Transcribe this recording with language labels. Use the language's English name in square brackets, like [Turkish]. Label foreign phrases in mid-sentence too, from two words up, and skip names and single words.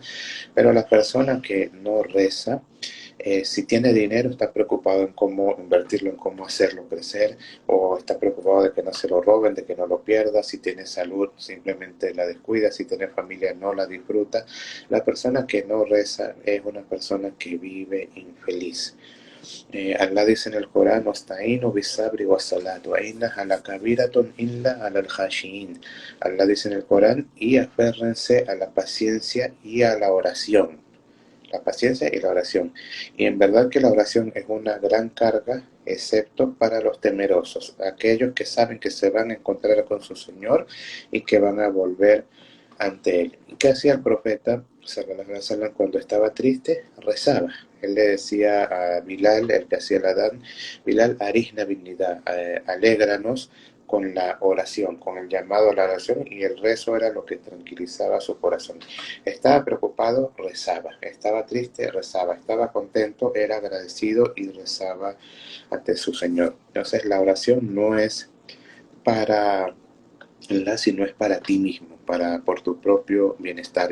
[Spanish] Pero la persona que no reza, si tiene dinero, está preocupado en cómo invertirlo, en cómo hacerlo crecer, o está preocupado de que no se lo roben, de que no lo pierda. Si tiene salud, simplemente la descuida. Si tiene familia, no la disfruta. La persona que no reza es una persona que vive infeliz. Allah dice en el Corán: [Arabic] "واستعينوا بالصبر والصلاة وإنها لكبيرة إلا على الخاشعين". [Spanish] Allah dice en el Corán: y aférrense a la paciencia y a la oración. La paciencia y la oración. Y en verdad que la oración es una gran carga, excepto para los temerosos, aquellos que saben que se van a encontrar con su Señor y que van a volver ante Él. ¿Y qué hacía el profeta [Arabic] صلى الله عليه وسلم [Spanish] cuando estaba triste? Rezaba. Él le decía a Bilal, el que hacía el adán: Bilal, [Arabic] أرحنا بالنداء, [Spanish] alégranos con la oración, con el llamado a la oración, y el rezo era lo que tranquilizaba su corazón. Estaba preocupado, rezaba. Estaba triste, rezaba. Estaba contento, era agradecido y rezaba ante su Señor. Entonces la oración no es para sino es para ti mismo, por tu propio bienestar.